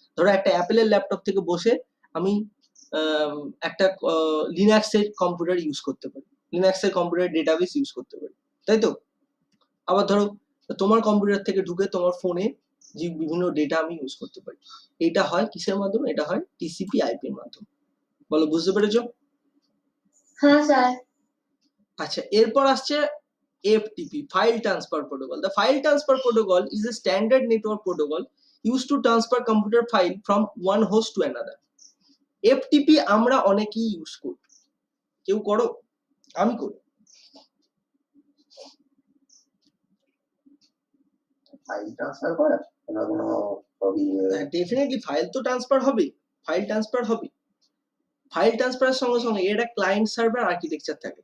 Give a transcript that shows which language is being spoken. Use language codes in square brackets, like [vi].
[bn] ধরো একটা অ্যাপেলের ল্যাপটপ থেকে বসে আমি একটা লিনাক্সের কম্পিউটার ইউজ করতে পারি, লিনাক্সের কম্পিউটার ডেটাবেস ইউজ করতে পারি, তাই তো? আবার ধরো তোমার কম্পিউটার থেকে ঢুকে তোমার ফোনে যে বিভিন্ন ডেটা আমি ইউজ করতে পারি। এটা হয় কিসের মাধ্যমে? এটা হয় TCP/IP এর মাধ্যমে। বলো, বুঝতে পেরেছো? হ্যাঁ স্যার। আচ্ছা, এরপর আসছে FTP, File Transfer Protocol. [en] The File Transfer Protocol is a standard network protocol used to transfer computer file from one host to another. [bn] FTP আমরা অনেকেই ইউজ করি। কেউ করো? আমি করি। ফাইল ট্রান্সফার করা কোনো কোনো ডেফিনেটলি ফাইল তো ট্রান্সফার হবে, ফাইল ট্রান্সফার হবে। ফাইল ট্রান্সফারের সঙ্গে সঙ্গে এটা ক্লায়েন্ট সার্ভার আর্কিটেকচার থাকে।